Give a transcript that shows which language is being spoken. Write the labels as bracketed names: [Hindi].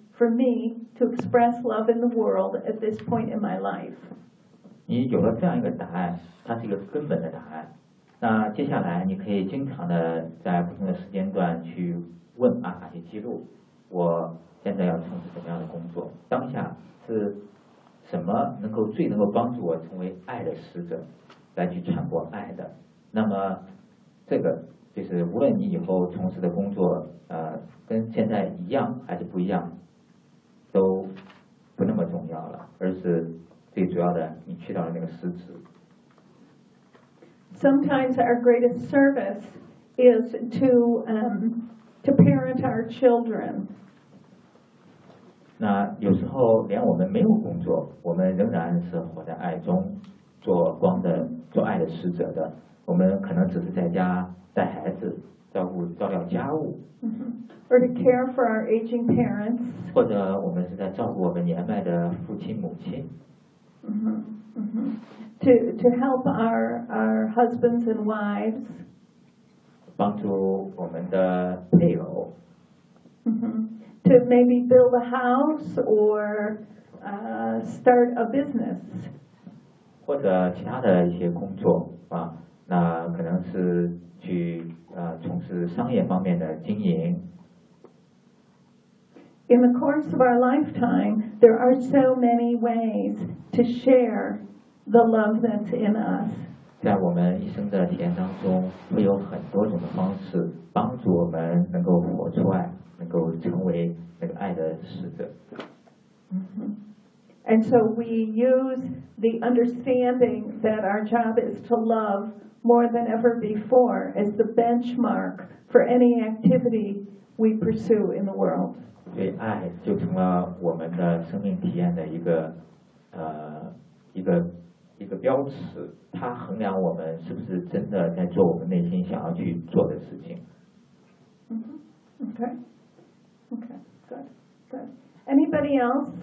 [English] For me to express love in the world at this point in my life. [Chinese] 你有了这样一个答案，它是一个根本的答案。那接下来你可以经常的在不同的时间段去问阿卡西记录，我现在要从事什么样的工作，当下是什么能够最能够帮助我成为爱的使者，来去传播爱的。那么这个就是无论你以后从事的工作跟现在一样还是不一样都不那么重要了，而是最主要的你去到了那个实质。 [English] Sometimes our greatest service is to parent our children. [Chinese] 那有时候连我们没有工作，我们仍然是活在爱中，做光的做爱的使者的，我们可能只是在家带孩子，照顾照料家务。 [English] Or to care for our aging parents. [Chinese] 或者我们是在照顾我们年迈的父亲母亲。 [English] To help our husbands and wives. [Chinese] 帮助我们的配偶。 [English] To maybe build a house or start a business. [Chinese] 或者其他的一些工作啊，那可能是去从事商业方面的经营。 [English] In the course of our lifetime, there are so many ways to share the love that's in us. [Chinese] 在我们一生的体验当中，会有很多种的方式帮助我们能够活出爱，能够成为那个爱的使者。 [English] And so we use the understanding that our job is to love more than ever before as the benchmark for any activity we pursue in the world. [Chinese] 对，爱就成了我们的生命体验的一个标尺，它衡量我们是不是真的在做我们内心想要去做的事情。 [English] Okay, good. Anybody else?